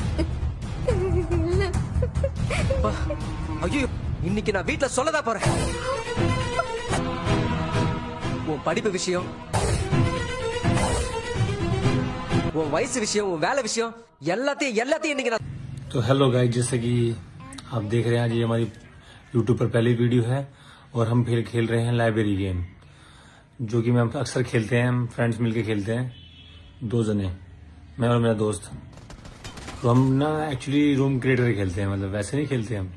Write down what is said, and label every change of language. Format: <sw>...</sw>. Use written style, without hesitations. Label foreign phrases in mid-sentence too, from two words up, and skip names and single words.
<ta>ஐயோ இன்னைக்கு நான் வீட்டுல சொல்லதா போறேன். உன் படிப்பு விஷயம், உன் வயசு விஷயம், உன் வேலை விஷயம் எல்லாத்தையும் இன்னைக்கு நான்.</ta> <hi>तो</hi> <en>hello guys,</en> <hi>जैसे कि आप देख रहे हैं आज ये हमारी यूट्यूब पर पहली वीडियो है और हम फिर खेल रहे हैं</hi> <en>library game,</en> <hi>जो कि हम अक्सर खेलते हैं। हम फ्रेंड्स मिलके खेलते हैं, 2 जने, मैं और मेरा दोस्त। तो हम ना</hi> <en>actually room creator</en> <hi>खेलते हैं, मतलब वैसे नहीं खेलते हम।</hi>